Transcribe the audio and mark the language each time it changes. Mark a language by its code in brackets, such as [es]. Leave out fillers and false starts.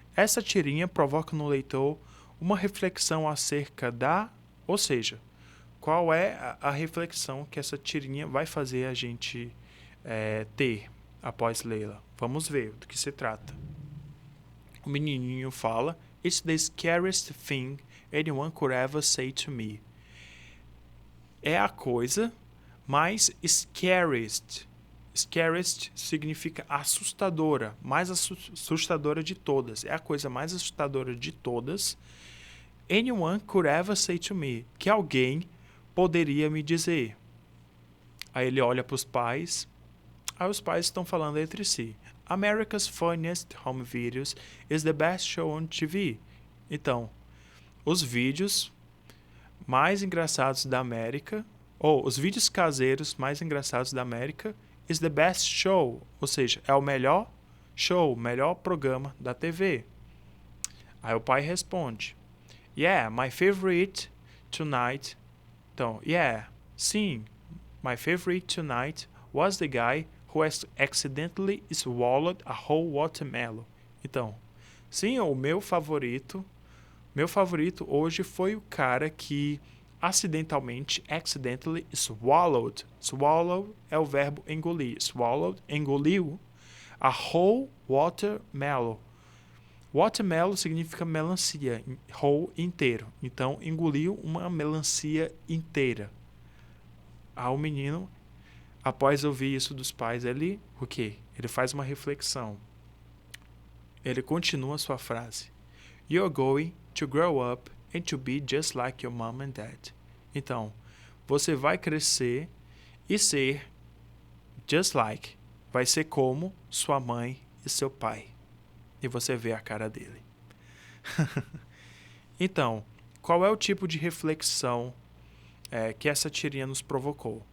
[pt] Essa tirinha provoca no leitor uma reflexão acerca ou seja, qual é a reflexão que essa tirinha vai fazer a gente ter após lê-la. Vamos ver do que se trata. O menininho fala: [en] It's the scariest thing anyone could ever say to me. [pt] É a coisa mais scariest. Scariest significa assustadora, mais assustadora de todas. É a coisa mais assustadora de todas. [en] Anyone could ever say to me. [pt] Que alguém poderia me dizer. Aí ele olha para os pais. Aí os pais estão falando entre si. [en] America's Funniest Home Videos is the best show on TV. [pt] Então, os vídeos mais engraçados da América, ou os vídeos caseiros mais engraçados da América, [en] is the best show, [pt] ou seja, é o melhor show, melhor programa da TV. Aí o pai responde, [en] yeah, my favorite tonight. Então, yeah, sim, my favorite tonight was the guy who has accidentally swallowed a whole watermelon. [pt] Então, sim, o meu favorito hoje foi o cara que [en] accidentally swallowed. [pt] Swallow é o verbo engolir. Swallowed, engoliu [en] a whole watermelon. [pt] Watermelon significa melancia, whole, inteiro. Então, engoliu uma melancia inteira. Aí o menino, após ouvir isso dos pais, ele, o quê? Ele faz uma reflexão. Ele continua sua frase. [en] You're going to grow up and to be just like your mom and dad. [pt] Então, você vai crescer e ser [en] just like. [pt] Vai ser como sua mãe e seu pai. E você vê a cara dele. Então, qual é o tipo de reflexão que essa tirinha nos provocou?